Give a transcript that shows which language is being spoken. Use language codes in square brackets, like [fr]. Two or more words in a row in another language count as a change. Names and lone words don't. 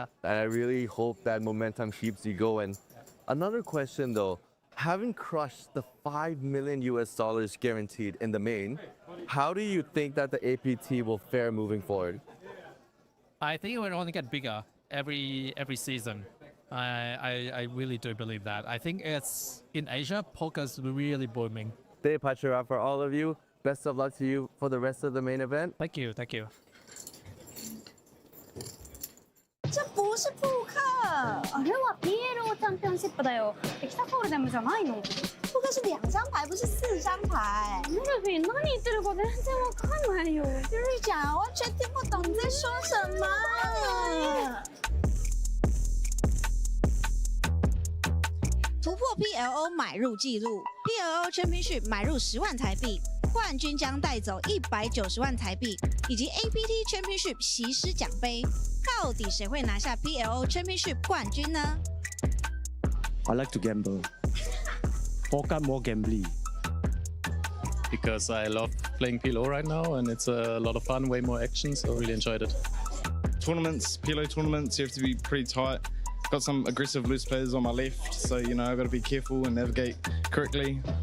[en] And I really hope that momentum keeps you going. Another question though, having crushed the $5 million guaranteed in the main, how do you think that the APT will fare moving forward? I think it will only get bigger every season. I really do believe that. I think it's in Asia, poker's really booming. Tay Pachara for all of you. Best of luck to you for the rest of the main event. Thank you, thank you. [zh] 这不是扑克， [ja] あれは PLO チャンピオンシップだよ。エキサホールデムじゃないの。 [zh] 扑克是2张牌，不是4张牌。 [ja] ルフィ、何言ってるか全然わかんないよ。ルフィちゃん， [zh] 完全听不懂你在说什么。突破 PLO 买入纪录 ， [en] PLO Championship [zh] 买入10万台币，冠军将带走190万台币，以及 [en] APT Championship [zh] 席师奖杯。到底谁会拿下 [en] PLO Championship [zh] 冠军呢 [en] I like to gamble. Poker more gambling. Because I love playing PLO right now and it's a lot of fun, way more action, so I really enjoyed it. Tournaments, PLO tournaments, you have to be pretty tight. Got some aggressive loose players on my left, so you know I've got to be careful and navigate correctly.